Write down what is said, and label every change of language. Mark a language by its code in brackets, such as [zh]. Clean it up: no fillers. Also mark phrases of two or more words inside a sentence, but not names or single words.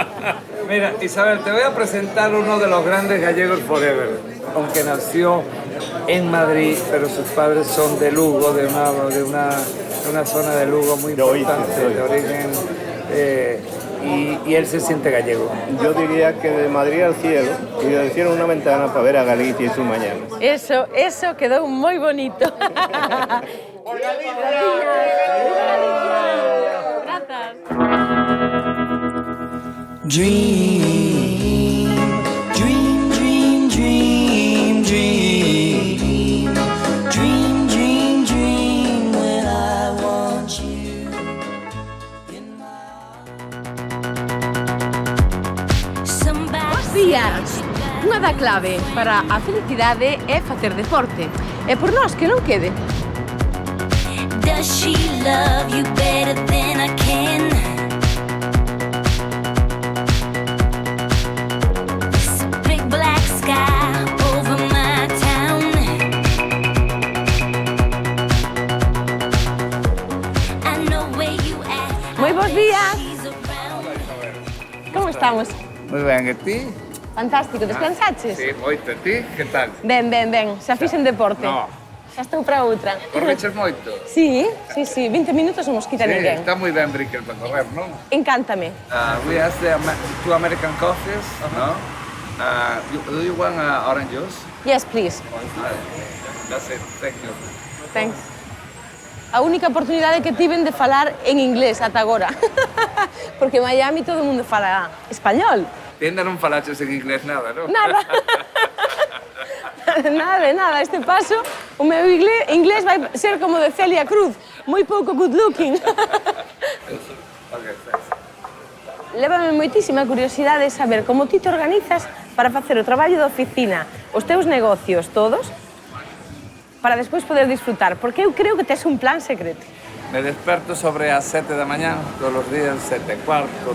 [es] Mira, Isabel, te voy a presentar uno de los grandes gallegos forever, aunque nació en Madrid, pero sus padres son de Lugo, de una zona de Lugo muy importante, de origen, y él se siente gallego. Yo diría que de Madrid al cielo y del cielo una ventana para ver a Galicia y sus mañanas. Eso quedó muy bonito. [en] Dream, dream, dream, dream, dream. Dream, dream, dream when I want you in my [gl] Bos días. Unha da clave para a felicidade é facer deporte. E por nós que non quede. [en] Does she love you better than I can? It's a big black sky over my town. I know where you at. [gl] Moi bos días. Como estamos? Muy ben, e ti? Fantástico, descansaches? Sí, moito, e ti? Que tal? Ben, xa fixen deporte. No. Xa estou para outra. Correches moito? Sí, 20 minutos non nos quita Sí, ninguén. está moi ben Brickell para correr, non? Encántame. [en] We have the two American coffees, no? Do you want orange juice? Yes, please. That's it, thank you. Thanks. [gl] A única oportunidade que tiven de falar en inglés ata agora. Porque en Miami todo o mundo fala español. Tienda non falaches en inglés nada, non? Nada. Nada. Este paso, o meu inglés vai ser como de Celia Cruz, moi pouco [en] good looking. [gl] Okay, thanks. Lévame moitísima curiosidade saber como ti te organizas para facer o traballo de oficina, os teus negocios todos, para despois poder disfrutar, porque eu creo que tes un plan secreto. Me desperto sobre as 7 da mañá, todos os días, 7:15.